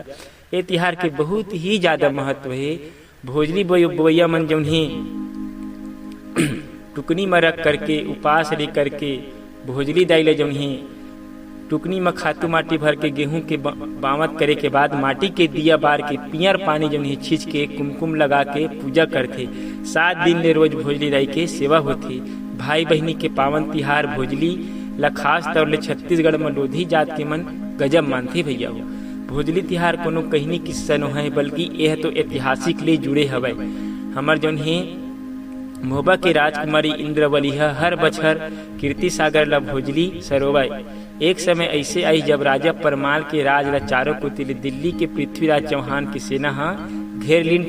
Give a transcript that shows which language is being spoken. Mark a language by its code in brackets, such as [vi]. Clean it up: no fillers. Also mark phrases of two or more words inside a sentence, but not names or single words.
[hne] ये तिहार के बहुत ही ज्यादा महत्व है। भोजली बोया मन जौन है टुकनी में रख करके उपास ले करके भोजली दाइले जौन है टुकनी में खातू माटी भर के गेहूं के बावत करे के बाद माटी के दिया बार के पियर पानी जौन है छींच के कुमकुम लगा के पूजा करते। 7 दिन ले रोज भोजली दाई के सेवा होती। भाई बहनी के पावन तिहार भोजली ला खास तौर ले छत्तीसगढ़ में लोधी जात के मन गजब मानते भैया हो। भोजली तिहार कोनो कहनी किस्सा न है बल्कि यह तो ऐतिहासिक ले जुड़े हवय। हमर जौन हे मोहबा के राजकुमारी इंद्रवली हर बछर कीर्ति सागर ला भोजली सरोवय। एक समय ऐसे आई जब राजा परमाल के राज ला चारों कोती ले दिल्ली के पृथ्वीराज चौहान की सेना हा घेर लीन।